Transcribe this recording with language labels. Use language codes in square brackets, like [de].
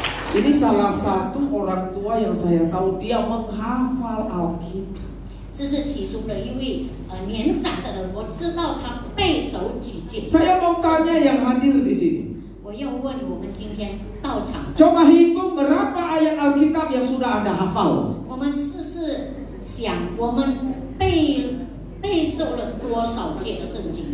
[id] Ini salah satu orang tua yang saya tahu dia menghafal Alkitab. [zh] 这是其中的一位年长的人，我知道他背熟几节。 [id] Saya mau tanya yang hadir di sini. [zh] 我要问我们今天到场的， [id] Coba hitung berapa ayat Alkitab yang sudah Anda hafal. [zh] 我们试试想，我们背熟了多少节的圣经？